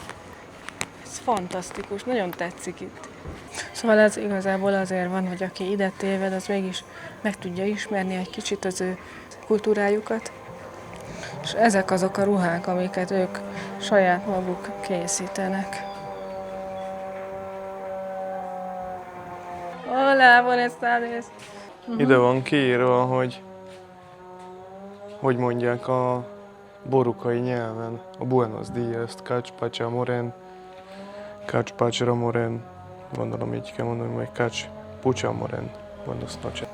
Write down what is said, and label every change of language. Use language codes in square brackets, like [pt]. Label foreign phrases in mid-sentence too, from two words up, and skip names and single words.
[hu] Ez fantasztikus, nagyon tetszik itt. Szóval ez igazából azért van, hogy aki ide téved, az mégis meg tudja ismerni egy kicsit az ő kultúrájukat. És ezek azok a ruhák, amiket ők saját maguk készítenek. [es] Hola, buenas tardes! [hu] Ide van kiírva, hogy mondják a borucai nyelven. A [es] Buenos Dias, [brn] Cacspacha Moren, Cacspacha Moren, [hu] gondolom így kell mondani, vagy [brn] Cacspucha Moren, [es] Buenos noches.